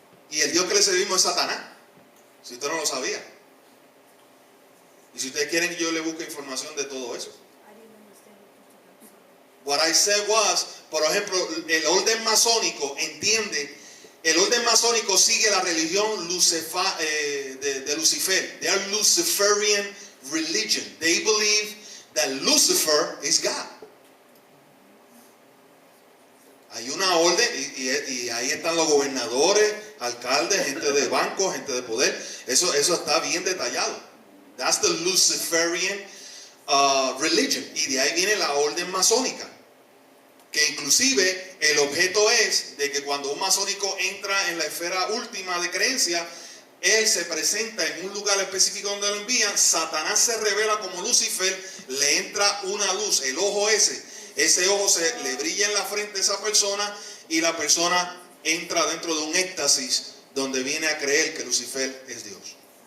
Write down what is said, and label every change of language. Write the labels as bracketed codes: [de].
[es] Y el Dios que le servimos es Satanás. Si usted no lo sabía. Y si ustedes quieren que yo le busque información de todo eso. [en] What I said was, [es] por ejemplo, el orden masónico entiende, el orden masónico sigue la religión de Lucifer. [en] They are Luciferian religion. They believe that Lucifer is God. [es] Hay una orden y ahí están los gobernadores, alcaldes, gente de banco, gente de poder. Eso está bien detallado. [en] That's the Luciferian religion. [es] Y de ahí viene la orden masónica. Que inclusive el objeto es de que cuando un masónico entra en la esfera última de creencia, él se presenta en un lugar específico donde lo envían, Satanás se revela como Lucifer, le entra una luz, el ojo ese ojo le brilla en la frente a esa persona y la persona entra dentro de un éxtasis donde viene a creer que Lucifer es Dios.